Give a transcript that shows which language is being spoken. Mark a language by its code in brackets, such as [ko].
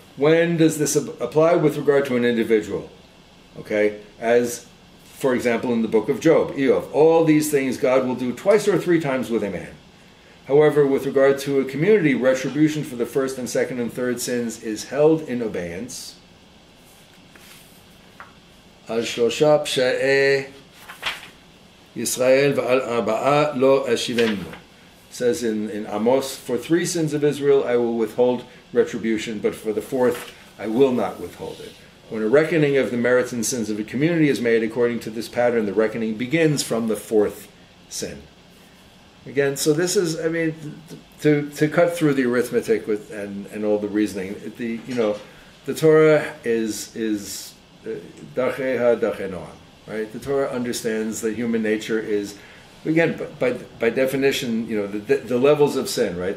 [en] When does this apply with regard to an individual? Okay? As, for example, in the book of Job, Eov, all these things God will do twice or 3 times with a man. However, with regard to a community, retribution for the 1st and 2nd and 3rd sins is held in abeyance. [he] על 3 פשעי ישראל ועל 4 לא אשיבנו. [en] Says in Amos, for 3 sins of Israel I will withhold retribution, but for the 4th I will not withhold it. When a reckoning of the merits and sins of a community is made according to this pattern, the reckoning begins from the 4th sin. Again, so this is, to cut through the arithmetic and all the reasoning, the Torah is Dacheha Dachenoam, right? The Torah understands that human nature is, again, by definition, the levels of sin, right?